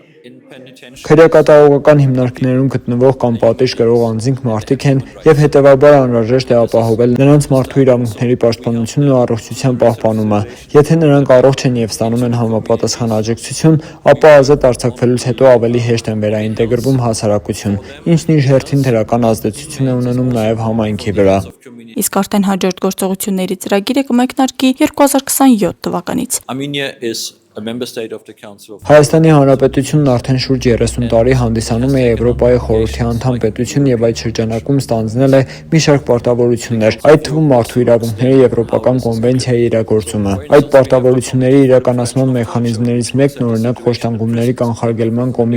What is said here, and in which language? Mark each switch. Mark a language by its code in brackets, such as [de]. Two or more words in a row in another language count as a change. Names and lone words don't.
[hy] Քրեակատարողական հիմնարկներում գտնվող կամ պատիժ կրող անձինք մարդիկ են եւ հետեւաբար անհրաժեշտ է ապահովել նրանց մարդու իրավունքների պաշտպանությունն ու առողջության պահպանումը։ Եթե նրանք առողջ են եւ ստանում են համապատասխան աջակցություն, ապա ազատ արձակվելուց հետո ավելի հեշտ են վերաինտեգրվում հասարակություն, ինչն իր հերթին դրական ազդեցություն է ունենում նաեւ համայնքի վրա։ Իսկ արդեն հաջորդ գործողությունների ծրագիրը կմեկնարկի 2027 թվականից։ [en] Armenia is a member state of the Council of [hy] Հայաստանի Հանրապետությունն արդեն շուրջ 30 տարի հանդիսանում է Եվրոպայի խորհրդի անդամ պետություն եւ այդ շրջանակում ստանձնել է մի շարք պարտավորություններ, այդ թվում մարդու իրավունքների Եվրոպական կոնվենցիայի իրագործումը։ Այդ պարտավորությունների իրականացման մեխանիզմներից մեկն օրինակ խոշտանգումների կանխարգելման կոմիտեն